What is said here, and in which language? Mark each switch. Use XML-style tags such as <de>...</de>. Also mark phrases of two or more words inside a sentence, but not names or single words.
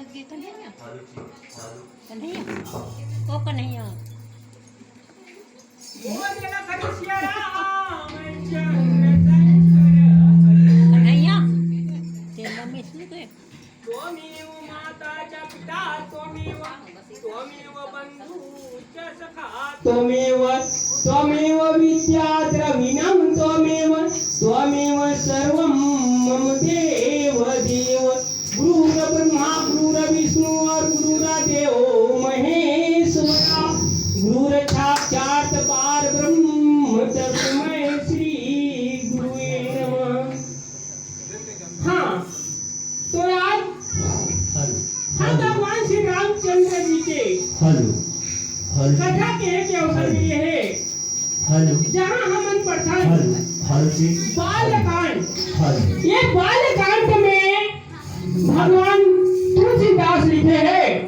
<hi>कन्हैया ओ कन्हैया कन्हैया तेरी मम्मी सुन गए</hi> <sa>त्वमेव माता च पिता त्वमेव बन्धुश्च सखा त्वमेव विद्या द्रविणं त्वमेव सर्वं मम देव गुरुर्ब्रह्मा गुरुर्विष्णु और गुरुर्देव महेश्वरा गुरुर्साक्षात् परब्रह्म तस्मै श्री गुरुवे नमः।</sa> <hi>हाँ तो आज हम भगवान श्री रामचंद्र जी के कथा के अवसर लिए है जहाँ हम प्रथम बालकांड ये बालकांड में भगवान तुलसीदास लिखे हैं।</hi>